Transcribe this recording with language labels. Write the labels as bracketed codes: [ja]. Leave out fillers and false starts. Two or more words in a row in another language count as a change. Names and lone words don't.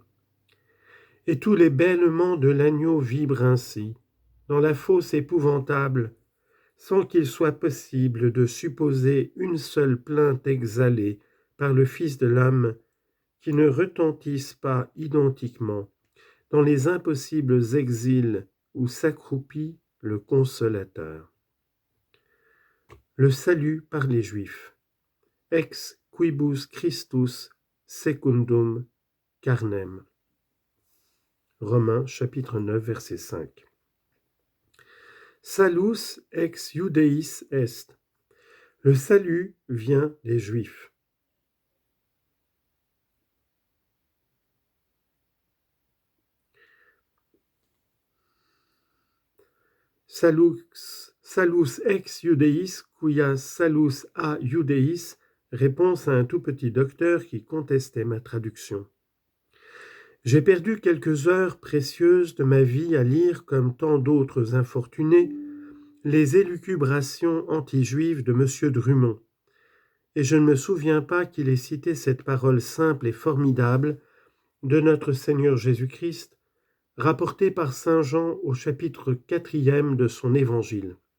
[fr] Et tous les bêlements de l'agneau vibrent ainsi, dans la fosse épouvantable, sans qu'il soit possible de supposer une seule plainte exhalée par le Fils de l'homme qui ne retentisse pas identiquement dans les impossibles exils où s'accroupit le Consolateur. Le salut par les Juifs. [la] Ex quibus Christus secundum carnem. [fr] Romains chapitre 9 verset 5. [la] Salus ex Iudeis est. [fr] Le salut vient des Juifs. [la] Salus ex Iudeis, quia salus a Iudeis, [fr] réponse à un tout petit docteur qui contestait ma traduction. J'ai perdu quelques heures précieuses de ma vie à lire, comme tant d'autres infortunés, les élucubrations anti-juives de M. Drummond, et je ne me souviens pas qu'il ait cité cette parole simple et formidable de notre Seigneur Jésus-Christ rapporté par saint Jean au chapitre 4 de son évangile.